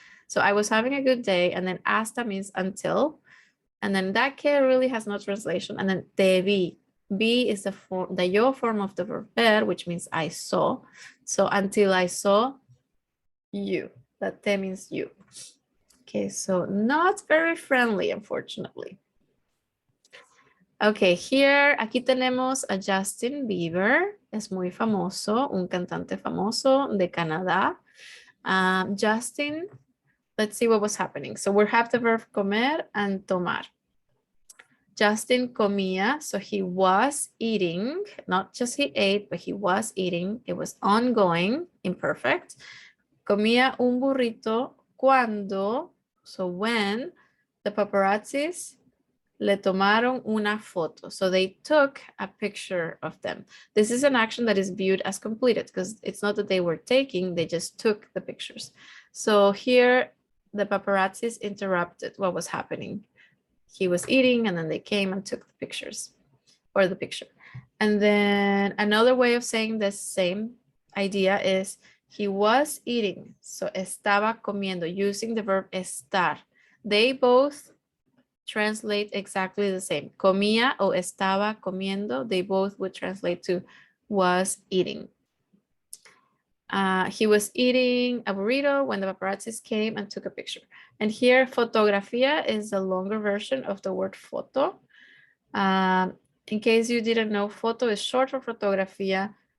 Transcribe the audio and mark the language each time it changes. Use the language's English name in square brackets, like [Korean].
[English] So I was having a good day, and then hasta means until, and then that que really has no translation, and then [Spanish] te vi. [English] Be is the yo form of the verb ver, which means I saw. So until I saw you, that te means you. Okay, so not very friendly, unfortunately. Okay, here, [Spanish] aquí tenemos a Justin Bieber. Es muy famoso, un cantante famoso de Canadá. [English] Justin, let's see what was happening. So we have the verb comer and tomar. Justin comía, so he was eating, not just he ate, but he was eating. It was ongoing, imperfect. [Spanish] Comía un burrito cuando, [English] so when, the paparazzis [Spanish] le tomaron una foto. [English] So they took a picture of them. This is an action that is viewed as completed because it's not that they were taking, they just took the pictures. So here, the paparazzis interrupted what was happening. He was eating and then they came and took the pictures or the picture. And then another way of saying the same idea is he was eating. So [Spanish] estaba comiendo, [English] using the verb estar. They both translate exactly the same. [Spanish] Comía o estaba comiendo, [English] they both would translate to was eating. He was eating a burrito when the paparazzis came and took a picture. And here, fotografía is the longer version of the word foto. In case you didn't know, foto is short for fotografía,